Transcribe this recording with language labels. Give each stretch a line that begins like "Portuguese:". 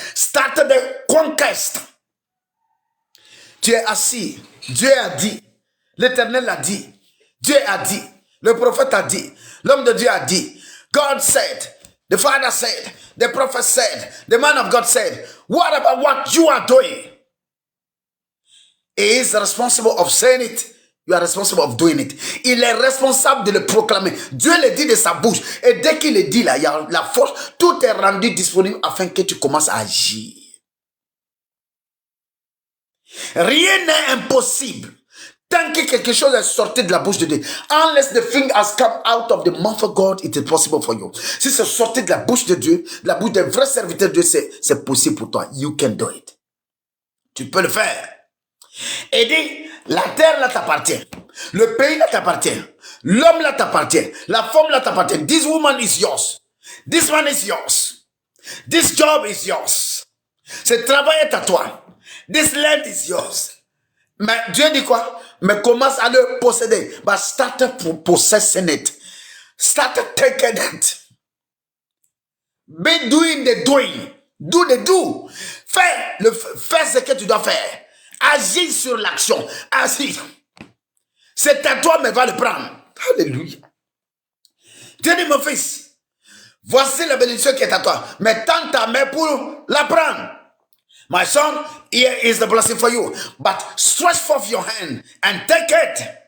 English: Start the conquest.
French: Tu es assis. Dieu a dit. L'Éternel a dit. Dieu a dit. Le prophète a dit. L'homme de Dieu a dit.
English: God said. The Father said. The prophet said. The man of God said. What about what you are doing? He is responsible of saying it. You are responsible of doing it.
French: Il est responsable de le proclamer. Dieu le dit de sa bouche. Et dès qu'il le dit là, il y a la force. Tout est rendu disponible afin que tu commences à agir. Rien n'est impossible. Tant que quelque chose est sorti de la bouche de Dieu.
English: Unless the thing has come out of the mouth of God, it is possible for you.
French: Si c'est sorti de la bouche de Dieu, de la bouche d'un vrai serviteur de Dieu, c'est possible pour toi.
English: You can do it.
French: Tu peux le faire. Et dit, la terre là t'appartient. Le pays là t'appartient. L'homme là t'appartient. La femme là t'appartient.
English: This woman is yours. This man is yours. This job is yours.
French: Ce travail est à toi.
English: This land is yours.
French: Mais Dieu dit quoi? Mais commence à le posséder.
English: But start possessing it. Start taking it. Be doing the doing. Do the do.
French: Fais ce que tu dois faire. Agis sur l'action. Agis. C'est à toi, mais va le prendre. Alléluia. Dieu dit, mon fils, voici la bénédiction qui est à toi. Mais tends ta main pour la prendre.
English: My son, here is the blessing for you. But stretch forth your hand and take it.